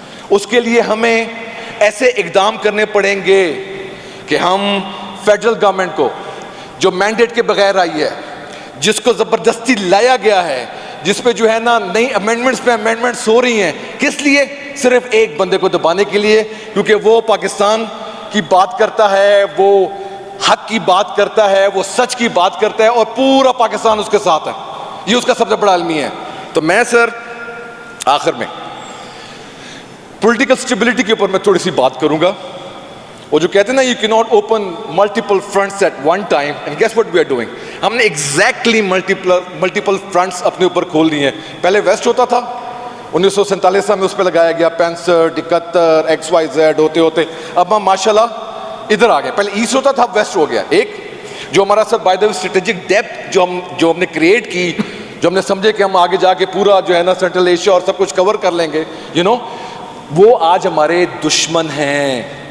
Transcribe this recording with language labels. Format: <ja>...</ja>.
<ur>اس کے لیے ہمیں ایسے اقدام کرنے پڑیں گے کہ ہم فیڈرل گورنمنٹ کو جو مینڈیٹ کے بغیر آئی ہے, جس کو زبردستی لایا گیا ہے, جس پہ جو ہے نا نئی امینڈمنٹس پہ امینڈمنٹس ہو رہی ہیں, کس لیے؟ صرف ایک بندے کو دبانے کے لیے, کیونکہ وہ پاکستان کی بات کرتا ہے, وہ حق کی بات کرتا ہے, وہ سچ کی بات کرتا ہے, اور پورا پاکستان اس کے ساتھ ہے. یہ اس کا سب سے بڑا المیہ ہے. تو میں سر آخر میں پولیٹیکل سٹیبلٹی کے اوپر میں تھوڑی سی بات کروں گا. وہ جو کہتے ہیں نا</ur> <en>you cannot open multiple fronts at one time, and guess what we are doing?</en> <ur>ہم نے</ur> <en>exactly multiple fronts</en> <ur>اپنے اوپر کھول دی ہیں. پہلے ویسٹ ہوتا تھا, 1947 میں اس پہ لگایا گیا 65, 71, XYZ ہوتے ہوتے اب ہم ماشاءاللہ ادھر آ گئے. پہلے ایسٹ ہوتا تھا, اب ویسٹ ہو گیا. ایک جو ہمارا سر by the way strategic depth جو ہم نے کریٹ کی, جو ہم نے سمجھے کہ ہم آگے جا کے پورا جو ہے نا سینٹرل ایشیا اور سب کچھ کور کر لیں گے, وہ آج ہمارے دشمن ہیں.</ur>